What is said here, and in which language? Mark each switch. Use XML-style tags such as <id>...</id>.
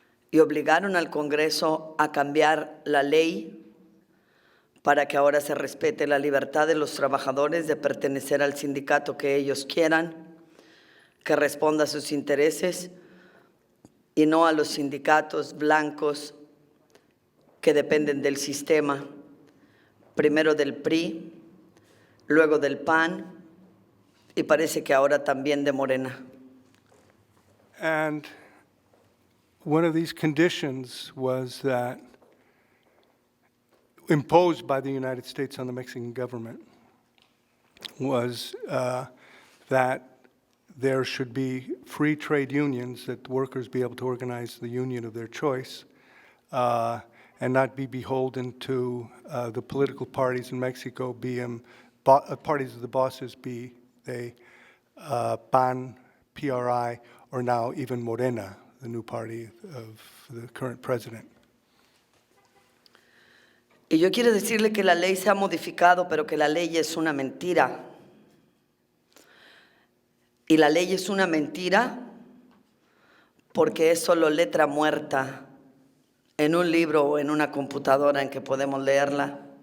<es>Y obligaron al Congreso a cambiar la ley para que ahora se respete la libertad de los trabajadores de pertenecer al sindicato que ellos quieran, que responda a sus intereses y no a los sindicatos blancos que dependen del sistema, primero del PRI, luego del PAN y parece que ahora también de Morena.</es> <en>And one of these conditions was that imposed by the United States on the Mexican government was that there should be free trade unions, that workers be able to organize the union of their choice and not be beholden to the political parties in Mexico, parties of the bosses, be they PAN, PRI, or now even Morena, the new party of the current president.</en> <es>Y yo quiero decirle que la ley se ha modificado, pero que la ley es una mentira. Y la ley es una mentira porque es solo letra muerta en un libro o en una computadora en que podemos leerla.</es>